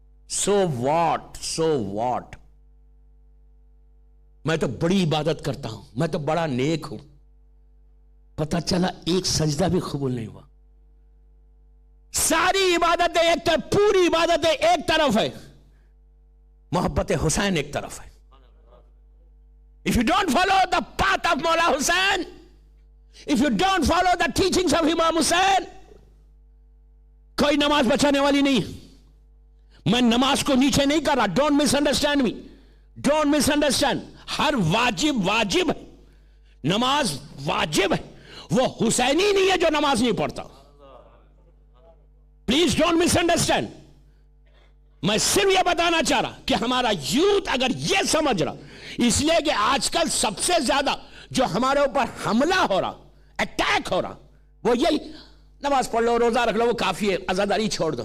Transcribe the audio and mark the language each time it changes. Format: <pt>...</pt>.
<ur>So what, میں تو بڑی عبادت کرتا ہوں, میں تو بڑا نیک ہوں. پتہ چلا ایک سجدہ بھی قبول نہیں ہوا. ساری عبادتیں ایک طرف, پوری عبادتیں ایک طرف ہے, محبت حسین ایک طرف ہے.</ur> <en>If you don't follow the path of Mawla Hussain, if you don't follow the teachings of Imam Hussain, کوئی نماز بچانے والی نہیں.</en> <ur>میں نماز کو نیچے نہیں کر رہا, don't miss understand me, don't miss understand. ہر واجب ہے, نماز واجب ہے. وہ حسینی نہیں ہے جو نماز نہیں پڑھتا. Please don't miss understand. میں صرف یہ بتانا چاہ رہا کہ ہمارا یوتھ اگر یہ سمجھ رہا, اس لیے کہ آج کل سب سے زیادہ جو ہمارے اوپر حملہ ہو رہا, اٹیک ہو رہا, وہ یہی نماز پڑھ لو, روزہ رکھ لو, وہ کافی ہے, عزاداری چھوڑ دو.</ur>